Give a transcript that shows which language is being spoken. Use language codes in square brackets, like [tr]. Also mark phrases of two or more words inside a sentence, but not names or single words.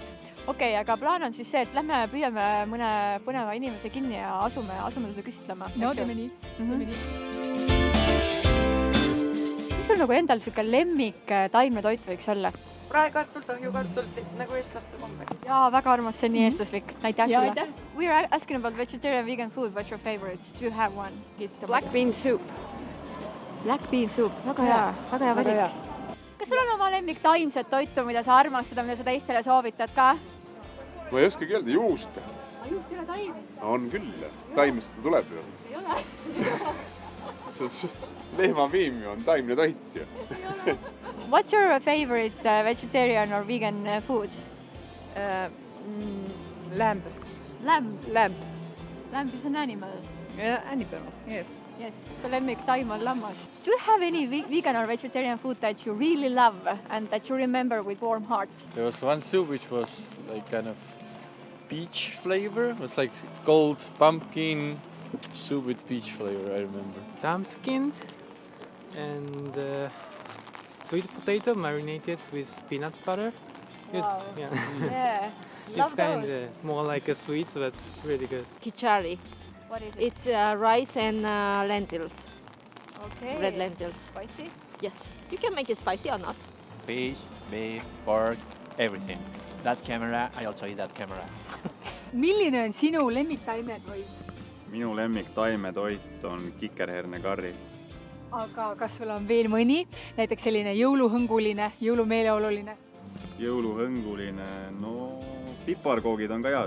[et] Okei, aga plaan on siis see, et lähme püüame mõne põneva inimese kinni ja asume teda küsitlema. No teeme nii. Mis sul nagu endal siuke lemmik taimne toit võiks olla? Praekartul, tahjukartul, nagu eestlastel kombeks. Jaa, väga armas, see on nii eestlaslik. Aitäh Ja, sulle. aitäh. [en] We are asking about vegetarian vegan food. What's your favorite? Do you have one? Black bean soup. Black bean soup. [et] Väga hea valik. Kas sul on oma lemmik taimset toitu, mida sa armastad, mida sa teistele soovitad ka? Ma ei oskagi öelda, juust. Juust ei ole taim. On küll, taimest ta tuleb ju. Ei ole. Lehmapiim on taimne toit ju. [en] What's your favorite vegetarian or vegan food? Lamb. Lamb. Lamb. Lamb is an animal. Animal, yes. Yes. [et] So lemmik taim on lammas. [en] Do you have any vegan or vegetarian food that you really love and that you remember with warm heart? There was one soup which was like kind of peach flavor. It was like cold pumpkin soup with peach flavor, I remember. Pumpkin and sweet potato marinated with peanut butter. Wow. Yeah. Yeah. It's Love kind those. of more like a sweet, but really good. Kichari. What is it? It's rice and lentils, Okay. red lentils. Spicy? Yes, you can make it spicy or not. Fish, beef, pork, everything. That camera, I also eat that camera. [et] Milline on sinu lemmik taimetoit? Minu lemmik taimetoit on kikerhernekarri. Aga kas sul on veel mõni, näiteks selline jõuluhõnguline, jõulumeeleoluline? Jõuluhõnguline, no piparkoogid on ka head.